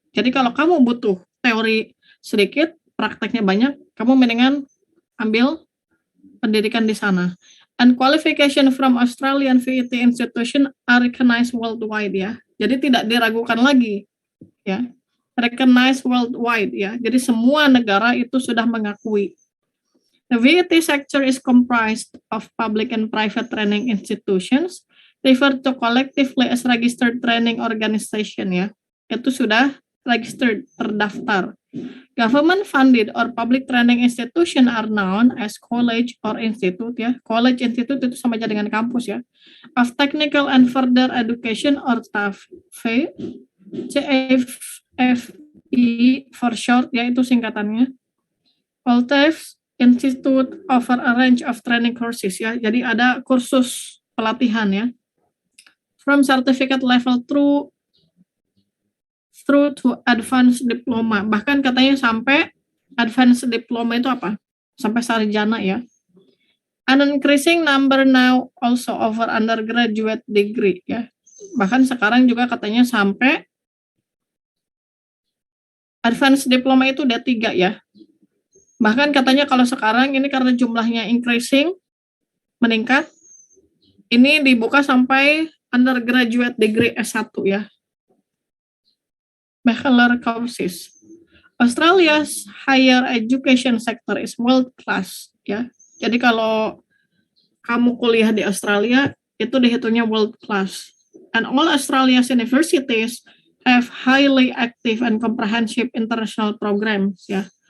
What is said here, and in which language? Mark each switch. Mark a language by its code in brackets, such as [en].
[id] Jadi kalau kamu butuh teori sedikit, prakteknya banyak, kamu mendingan ambil pendidikan di sana. [en] And qualification from Australian VET institution are recognized worldwide ya. [id] Jadi tidak diragukan lagi ya. [en] Recognized worldwide [id] ya. Jadi semua negara itu sudah mengakui. [en] The VET sector is comprised of public and private training institutions referred to collectively as registered training organization ya. [id] Itu sudah registered, terdaftar. [en] Government funded or public training institution are known as college or institute ya. College institute [id] itu sama aja dengan kampus ya. [en] Of technical and further education or TAFE, CFFE for short ya, [id] itu singkatannya. [en] All TAFE Institute offer a range of training courses ya. [id] Jadi ada kursus pelatihan ya. [en] From certificate level through to advanced diploma, [id] bahkan katanya sampai advanced diploma itu apa? Sampai sarjana ya. [en] An increasing number now also offer undergraduate degree ya. [id] Bahkan sekarang juga katanya sampai advanced diploma itu D3 ya. Bahkan katanya kalau sekarang ini karena jumlahnya increasing, meningkat, ini dibuka sampai undergraduate degree S1 ya. [en] Bachelor courses. Australia's higher education sector is world class ya. [id] Jadi kalau kamu kuliah di Australia itu dihitungnya world class. [en] And all Australia's universities have highly active and comprehensive international programs ya.